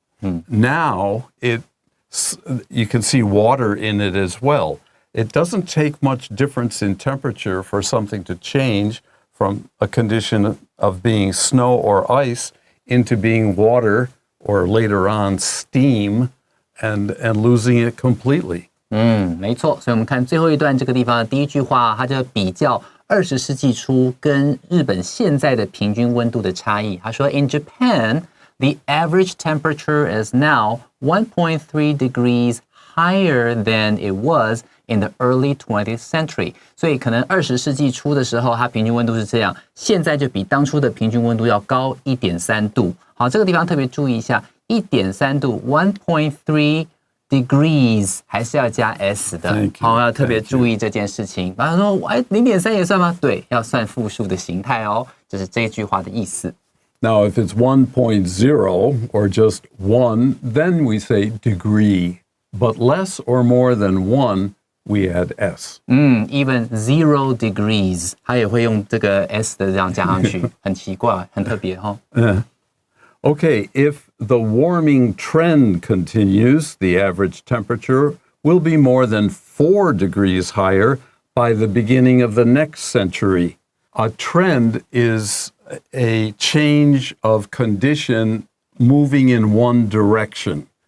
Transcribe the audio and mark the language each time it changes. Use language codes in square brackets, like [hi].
[en] Now, you can see water in it as well. It doesn't take much difference in temperature for something to change from a condition of being snow or ice into being water or later on steam and losing it completely. [zh] 没错，所以我们看最后一段这个地方的第一句话，它就比较20世纪初跟日本现在的平均温度的差异。他说 [en] ，In Japan, the average temperature is now 1.3 degrees higher than it was in the early 20th century. [zh] 所以可能20世纪初的时候，它平均温度是这样，现在就比当初的平均温度要高1.3度。好，这个地方特别注意一下，1.3度 1.3 degrees 还是要加 s 的，好，要特别注意这件事情。然后说，哎，0.3也算吗？对，要算复数的形态哦，这是这句话的意思。 [en] Now, if it's 1.0 or just 1, then we say degree. But less or more than 1, we add s. Even 0 degrees, [zh] 它也会用这个 s 的这样加上去，很奇怪，很特别哈。 [en] Okay, if the warming trend continues, the average temperature will be more than 4 degrees higher by the beginning of the next century. A trend is a change of condition moving in one direction.